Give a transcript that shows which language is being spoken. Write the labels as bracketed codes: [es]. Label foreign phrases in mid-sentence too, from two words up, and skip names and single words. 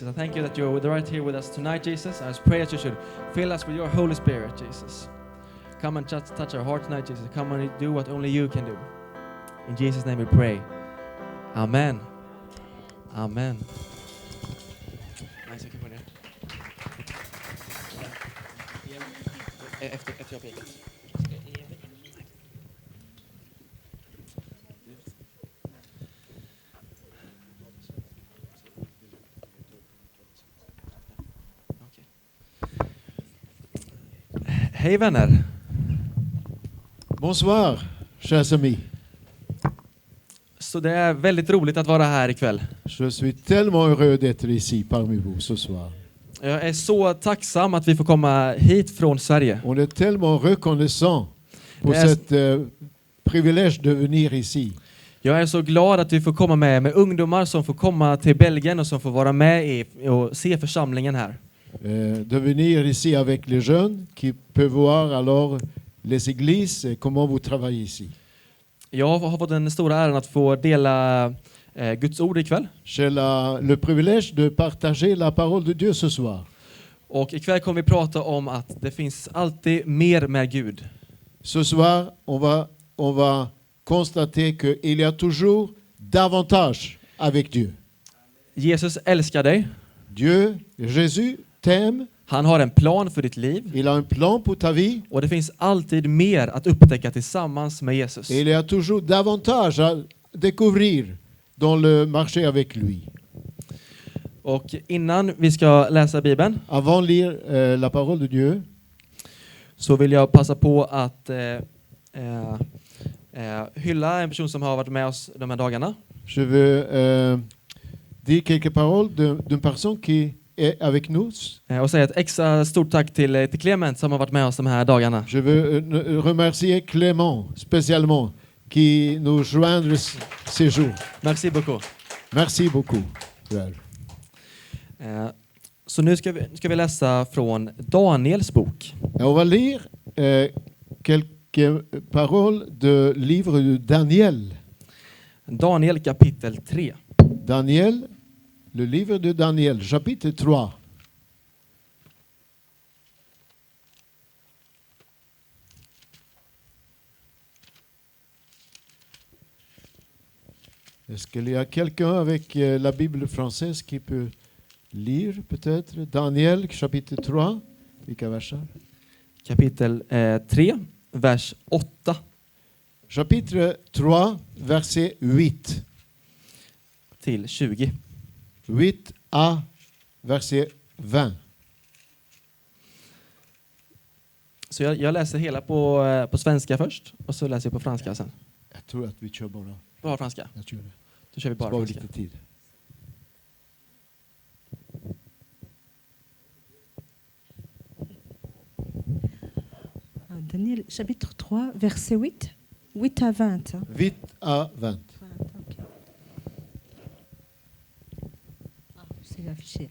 [en] I thank you that you're right here with us tonight, Jesus. I just pray that you should fill us with your Holy Spirit, Jesus. Come and touch our heart tonight, Jesus. Come and do what only you can do. In Jesus' name we pray. Amen. Amen. Nice, [sv] okay, ner. Efter jag pekat. Hej vänner. [fr] Bonsoir, chers amis. [sv] Så det är väldigt roligt att vara här ikväll. [fr] Je suis tellement heureux d'être ici parmi vous ce soir. [sv] Jag är så tacksam att vi får komma hit från Sverige. [fr] On est tellement reconnaissant pour cet privilège de venir ici. [sv] Jag är så glad att vi får komma med ungdomar som får komma till Belgien och som får vara med och se församlingen här. [fr] De venir ici avec les jeunes qui peuvent voir alors les églises et comment vous travaillez ici. [sv] Jag har fått den stora äran att få dela Guds ord ikväll. [fr] J'ai le privilège de partager la parole de Dieu ce soir. [sv] Och ikväll kommer vi prata om att det finns alltid mer med Gud. [fr] Ce soir, on va constater qu'il y a toujours davantage avec Dieu. [sv] Jesus älskar dig. [fr] Dieu, Jésus, t'aime. [sv] Han har en plan för ditt liv. [fr] Il a un plan pour ta vie. [sv] Och det finns alltid mer att upptäcka tillsammans med Jesus. [fr] Et il y a toujours davantage à découvrir dans le marché avec lui. [sv] Och innan vi ska läsa Bibeln, [fr] Avant de lire la parole de Dieu, [sv] så vill jag passa på att hylla en person som har varit med oss de här dagarna. [fr] je veux dire quelques paroles d'une personne qui est avec nous. [sv] Och säga ett extra stort tack till Clement som har varit med oss de här dagarna. [fr] Je veux remercier Clément spécialement qui nous joindre ces jours. Merci beaucoup. Merci beaucoup, frère. [sv] Så nu ska vi läsa från Daniels bok. [fr] Et on va lire quelques paroles du livre de Daniel. [sv] Daniel kapitel 3. [fr] Daniel, le livre de Daniel, chapitre 3. Est-ce qu'il y a quelqu'un avec la Bible française qui peut lire peut-être Daniel chapitre 3? [sv] Vilka verser? Kapitel 3, vers 8. [fr] Chapitre 3, verset 8. [sv] Till 20. [fr] 8a, verset 20. [sv] Så jag läser hela på svenska först och så läser jag på franska sen. Jag tror att vi kör bara. Bara franska. Jag tror det. Då kör vi bara Spara franska. lite tid. [fr] Daniel, chapitre 3, verset 8. 8 à 20. hein. 8a, 20. C'est affiché.